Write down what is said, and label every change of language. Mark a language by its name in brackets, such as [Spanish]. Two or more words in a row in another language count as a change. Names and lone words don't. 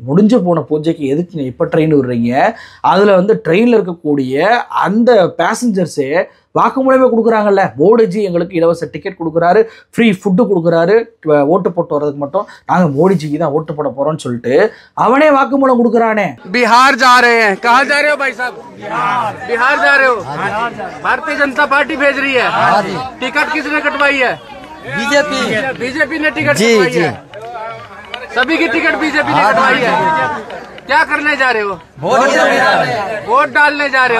[Tamil] முடிஞ்சு போன பூஜைக்கு எதுக்குங்க இப்போ ட்ரெயின் விடுறீங்க? அதில் வந்து ட்ரெயினில் இருக்கக்கூடிய அந்த பேசஞ்சர்ஸே வாக்குமூலமே கொடுக்குறாங்கல்ல. மோடிஜி எங்களுக்கு இலவச டிக்கெட் கொடுக்குறாரு, [English] free food [Tamil] கொடுக்குறாரு, ஓட்டு போட்டு வர்றதுக்கு மட்டும் நாங்கள் மோடிஜிக்கு தான் ஓட்டு போட போகிறோம்னு சொல்லிட்டு அவனே வாக்குமூலம் கொடுக்குறானே. [Hindi] बिहार जा रहे हैं, कहाँ जा रहे हो भाई साहब? बिहार जा रहे हो? भारतीय जनता पार्टी भेज रही है। टिकट किसने कटवाई है? बीजेपी ने टिकट कटवाई है। सभी की टिकट बीजेपी ने कटवाई है। क्या करने जा रहे हो? वोट डालने जा रहे हो।